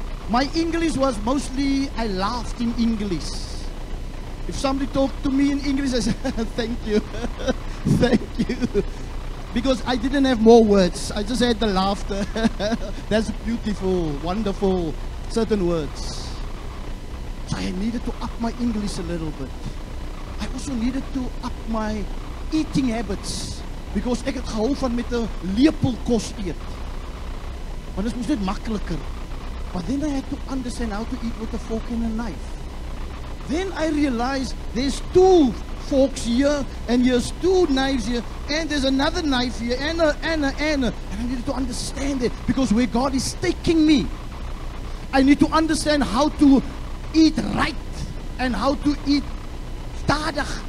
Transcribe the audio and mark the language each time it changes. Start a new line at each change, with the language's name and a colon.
English: My English was mostly, I laughed in English. If somebody talked to me in English, I said, thank you, thank you. Because I didn't have more words. I just had the laughter. That's beautiful, wonderful, certain words. So I needed to up my English a little bit. I also needed to up my eating habits.
Afrikaans: Because ek het gehou van met 'n lepel kos eet. Want dit moes net makliker.
English: But then I had to understand how to eat with a fork and a knife. Then I realized there's 2 forks here, and here's 2 knives here, and there's another knife here, and I needed to understand it, because where God is taking me, I need to understand how to eat right, and how to eat stadig.